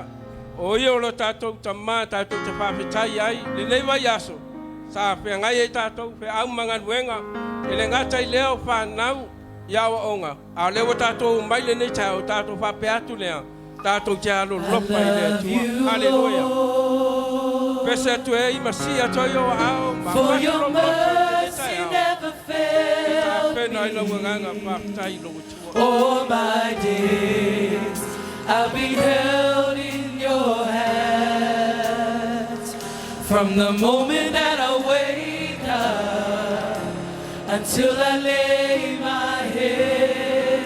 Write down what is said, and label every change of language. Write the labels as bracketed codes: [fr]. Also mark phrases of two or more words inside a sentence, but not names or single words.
[sm] o ia o lo tatou tamā tatou te faafetai ai lenei vai aso sa feagai ai tatou feau magaluega e le gata i lea o fanau ia oaʻoga a le ua tatou mai lenei taeao tatou faapea atu lea tatou te alololofa i le atua. Halleluia. Pese atu e i masia toi o ao [en] For your mercy never fails all my days. I'll be held in your hands from the moment that I wake up until I lay my head.